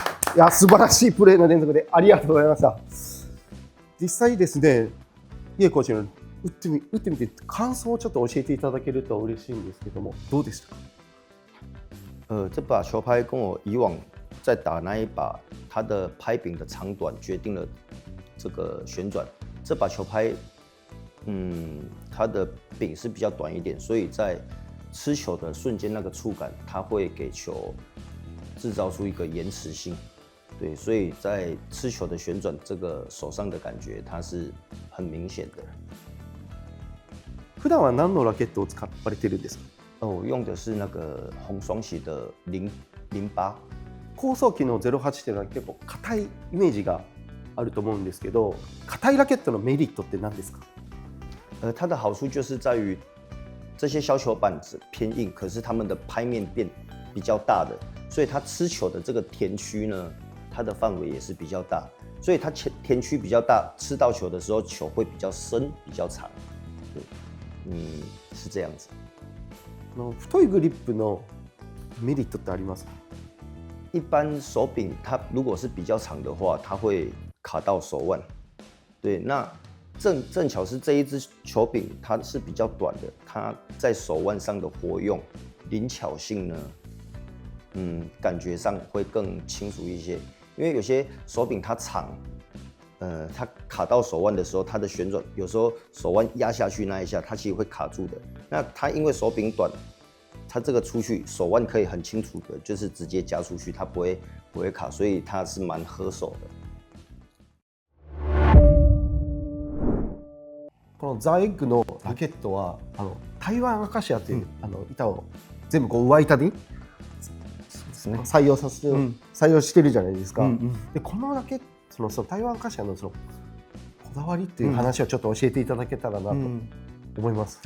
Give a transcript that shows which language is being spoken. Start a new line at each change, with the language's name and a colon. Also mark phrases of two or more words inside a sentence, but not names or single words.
Japanese: いや、素晴らしいプレーの連続でありがとうございました。実際ですね、イエコーチの打ってみて感想をちょっと教えていただけると嬉しいんですけども、どうでしたか？
Chinese: 这把球拍跟我以往在打那一把，它的拍柄的长短决定了这个旋转。这把球拍，它的柄是比较短一点，所以在吃球的瞬间，那个触感它会给球制造出一个延迟性。对，所以在吃球的旋转，这个手上的感觉它是很明显的。
Japanese: 普段は何のラケットを使われてるんですか？
Chinese: 我用的是那个红双喜的008。
Japanese: 高速機の08っていうのは結構硬いイメージがあると思うんですけど、硬いラケットのメリットって何ですか？
Chinese: 它的好处就是在于这些削球板子偏硬，可是它们的拍面比较大的，所以它吃球的这个田区呢，它的范围也是比较大，所以它田区比较大，吃到球的时候球会比较深、比较长。对，是这样子。
Japanese: 太いグリップのメリットってありますか？
Chinese: 一般手柄它如果是比较长的话，它会卡到手腕。对，那正巧是这一支球柄它是比较短的，它在手腕上的活用灵巧性呢，感觉上会更清楚一些。因为有些手柄它长，它卡到手腕的时候，它的旋转有时候手腕压下去那一下，它其实会卡住的。那它因为手柄短，它这个出去手腕可以很清楚的，就是直接夹出去，它不会卡，所以它是蛮合手的。
Japanese: このザ・エッグのラケットは台湾アカシアという、板を全部こう上板に採用採用してるじゃないですか。でこのラケットその台湾アカシアのそのこだわりっていう話をちょっと教えていただけたらなと思います。